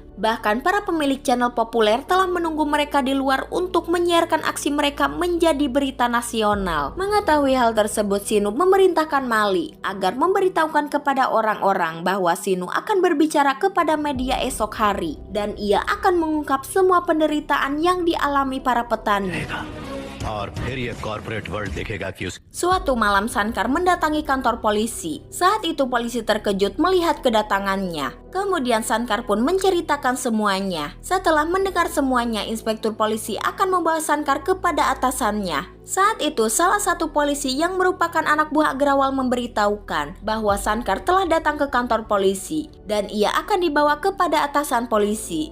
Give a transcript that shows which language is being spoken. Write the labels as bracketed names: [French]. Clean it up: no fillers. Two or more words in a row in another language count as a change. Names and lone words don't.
[Indonesian] Bahkan para pemilik channel populer telah menunggu mereka di luar untuk menyiarkan aksi mereka menjadi berita nasional. Mengetahui hal tersebut, Sinu memerintahkan Mali agar memberitahukan kepada orang-orang bahwa Sinu akan berbicara kepada media esok hari. Dan ia akan mengungkap semua penderitaan yang dialami para petani. [Hindi] और फिर ये [English] corporate world [Hindi] देखेगा कि [Indonesian] Suatu malam Sankar mendatangi kantor polisi. Saat itu polisi terkejut melihat kedatangannya. Kemudian Sankar pun menceritakan semuanya. Setelah mendengar semuanya, inspektur polisi akan membawa Sankar kepada atasannya. Saat itu salah satu polisi yang merupakan anak buah Agrawal memberitahukan bahwa Sankar telah datang ke kantor polisi dan ia akan dibawa kepada atasan polisi.